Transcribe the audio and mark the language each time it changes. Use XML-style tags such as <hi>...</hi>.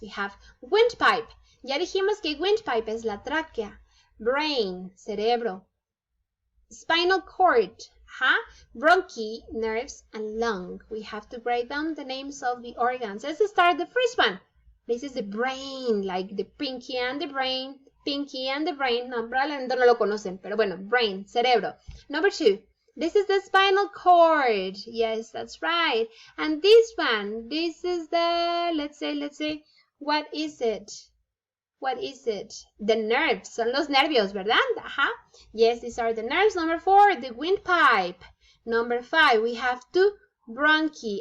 <en>We have windpipe.</en> <es>Ya dijimos que windpipe es la tráquea.</es> <en>Brain, cerebro. Spinal cord. Bronchi, nerves, and lung. We have to write down the names of the organs. Let's start the first one. This is the brain, like the pinky and the brain. Pinky and the brain.</en> <es>No, probablemente no lo conocen, pero bueno, brain, cerebro.</es> <en>Number 2, this is the spinal cord. Yes, that's right. And this one, this is the, let's say, what is it? What is it? The nerves.</en> <es>Son los nervios, ¿verdad?</es> <en>Yes, these are the nerves. Number 4, the windpipe. Number 5, we have 2 bronchi.</en>